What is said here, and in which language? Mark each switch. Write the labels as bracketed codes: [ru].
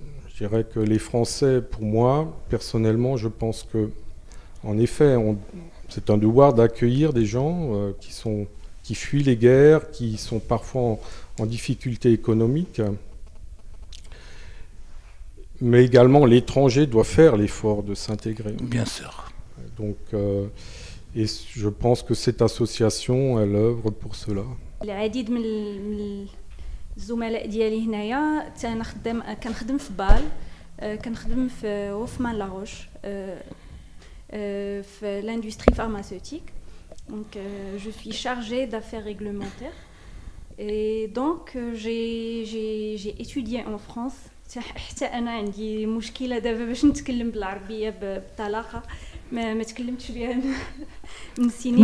[fr] Je dirais que les Français, pour moi, personnellement, je pense que, en effet, c'est un devoir d'accueillir des gens qui fuient les guerres, qui sont parfois en difficulté économique. Mais également, l'étranger doit faire l'effort de s'intégrer. Bien sûr. Donc, et je pense que cette association, elle œuvre pour cela. [ar] العديد من الزملاء ديالي هنايا كنخدم في بال كنخدم في وفمان لاروش في [fr] l'industrie pharmaceutique. Donc je suis chargée d'affaires réglementaires et donc j'ai étudié en France. [ar] حتى انا عندي مشكله دابا باش نتكلم بالعربيه بطلاقه ما تكلمتش بها من سنين